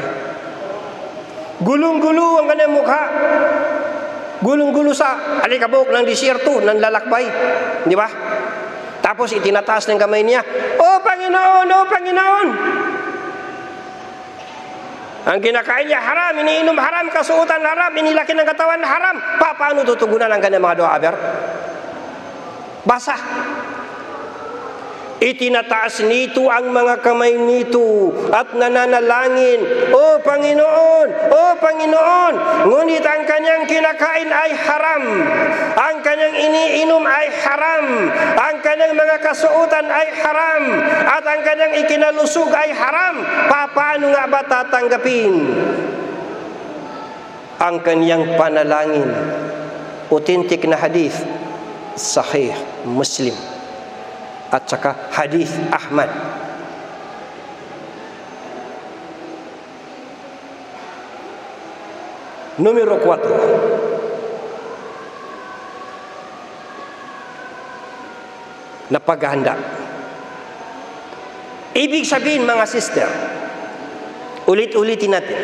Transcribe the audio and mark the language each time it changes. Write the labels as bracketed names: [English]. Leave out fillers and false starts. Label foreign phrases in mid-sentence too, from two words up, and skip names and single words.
[Filipino] Gulong-gulo ang kanyang mukha. Gulong-gulo sa alikabok ng disyerto, ng lalakbay. Di ba? Tapos itinataas ng kamay niya, "O Panginoon, O Panginoon!" Ang kinakain niya haram, iniinom haram, kasuotan haram, inilaki ng katawan haram. Paano tutugunan ang kanyang mga doa, aber? Basa. Itinataas nito ang mga kamay nito at nananalangin, "O Panginoon, O Panginoon!" Ngunit ang kanyang kinakain ay haram, ang kanyang iniinom ay haram, ang kanyang mga kasuotan ay haram, at ang kanyang ikinalusog ay haram. Paano nga ba tatanggapin ang kanyang panalangin? Authentic na hadith, Sahih Muslim at saka hadith Ahmad. Numero 4. Na paghahanda. Ibig sabihin, mga sister, ulit-ulitin natin.